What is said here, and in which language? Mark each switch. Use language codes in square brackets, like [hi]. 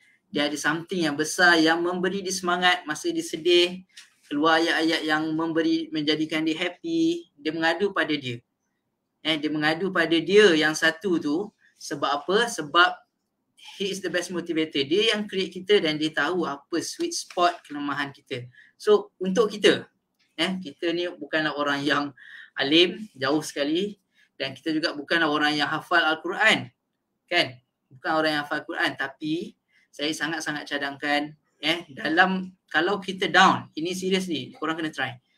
[ms] Dia ada something yang besar yang memberi dia semangat masa dia sedih, keluar ayat-ayat yang menjadikan dia happy. Dia mengadu pada dia. Dia mengadu pada dia yang satu tu. Sebab apa? Sebab [en] he is the best motivator. [ms] Dia yang create kita dan dia tahu apa sweet spot kelemahan kita. So untuk kita, kita ni bukanlah orang yang alim, jauh sekali, dan kita juga bukanlah orang yang hafal Al-Quran. Kan? Bukan orang yang hafal Al-Quran, tapi saya sangat-sangat cadangkan dalam kalau kita down, ini serius ni, korang kena try.